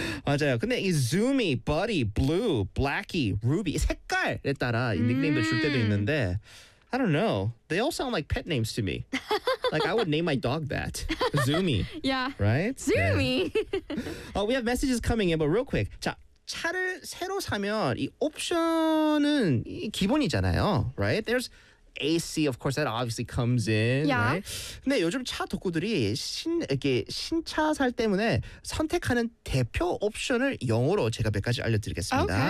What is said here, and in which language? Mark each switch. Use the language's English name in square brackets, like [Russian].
[Korean] 맞아요. 근데 이 Zoomy, Buddy, Blue, Blackie, Ruby, 색깔에 따라 닉네임도 줄 때도 있는데. [English] I don't know. They all sound like pet names to me. Like, I would name my dog that. Zoomy. Yeah. Right? Zoomy. Yeah. We have messages coming in, but real quick. [Korean] 자, 차를 새로 사면 이 옵션은 기본이잖아요. [English] Right? There's AC, of course, that obviously comes in. Yeah. Right? [Korean] 근데 요즘 차 독구들이 신차 살 때문에 선택하는 대표 옵션을 영어로 제가 몇 가지 알려드리겠습니다.